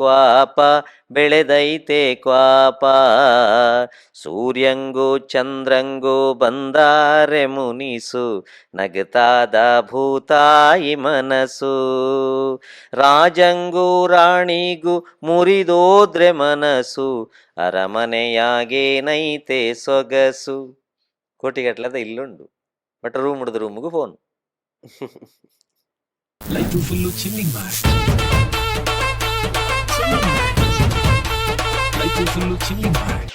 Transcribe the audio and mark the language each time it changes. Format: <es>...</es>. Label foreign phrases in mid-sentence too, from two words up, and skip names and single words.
<kn>ಕ್ವಾಪ ಸೂರ್ಯಂಗೂ ಚಂದ್ರಂಗೂ ಬಂದಾರೆ ಮುನಿಸು ನಗತಾದ ಭೂತಾಯಿ ಮನಸ್ಸು ರಾಜಂಗೂ ರಾಣಿಗೂ ಮುರಿದೋದ್ರೆ ಮನಸ್ಸು ಅರಮನೆಯಾಗೇನೈತೆ ಸೊಗಸು ಕೋಟಿಗಟ್ಲದ ಇಲ್ಲುಂಡು ಬಟ್ ರೂಮ್ ಹಿಡಿದು ರೂಮ್ಗೂ ಫೋನ್</kn> <en>life full chilling</en> <kn>ಮಾಡಿ</kn> <en>life full chilling</en> <kn>ಮಾಡಿ</kn>